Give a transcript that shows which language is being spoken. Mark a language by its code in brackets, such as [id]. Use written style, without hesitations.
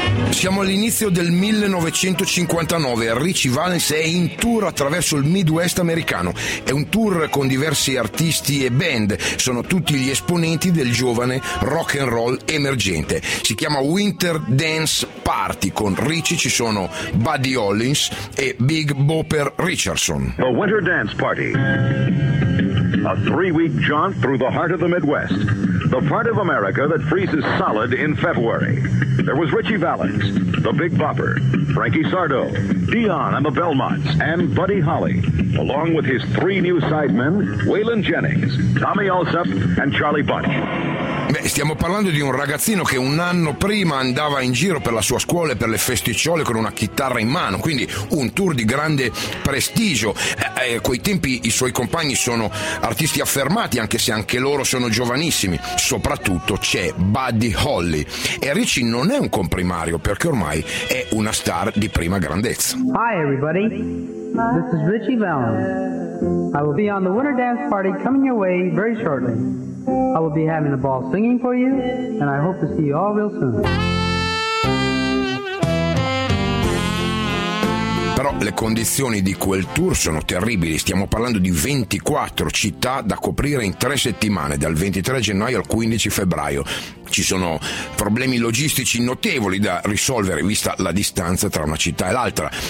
[it] Siamo all'inizio del 1959, Richie Valens è in tour attraverso il Midwest americano. È un tour con diversi artisti e band, sono tutti gli esponenti del giovane rock and roll emergente. Si chiama Winter Dance Party. Con Richie ci sono Buddy Hollins e Big Bopper Richardson. [en] The Winter Dance Party, a three-week jaunt through the heart of the Midwest, the part of America that freezes solid in February. There was Richie Valens, the Big Bopper, Frankie Sardo, Dion and the Belmonts, and Buddy Holly, along with his three new sidemen, Waylon Jennings, Tommy Alsup, and Charlie Bunch. [it] Beh, stiamo parlando di un ragazzino che un anno prima andava in giro per la sua scuola e per le festicciole con una chitarra in mano, quindi un tour di grande prestigio. Quei tempi i suoi compagni sono artisti affermati, anche se anche loro sono giovanissimi. Soprattutto c'è Buddy Holly. E Richie non è un comprimario, perché ormai è una star di prima grandezza. [en] Hi everybody, this is Richie Valens. I will be on the Winter Dance Party coming your way very shortly. I will be having the ball singing for you, and I hope to see you all real soon. [it] Però le condizioni di quel tour sono terribili. Stiamo parlando di 24 città da coprire in 3 settimane, dal 23 gennaio al 15 febbraio. Ci sono problemi logistici notevoli da risolvere, vista la distanza tra una città e l'altra.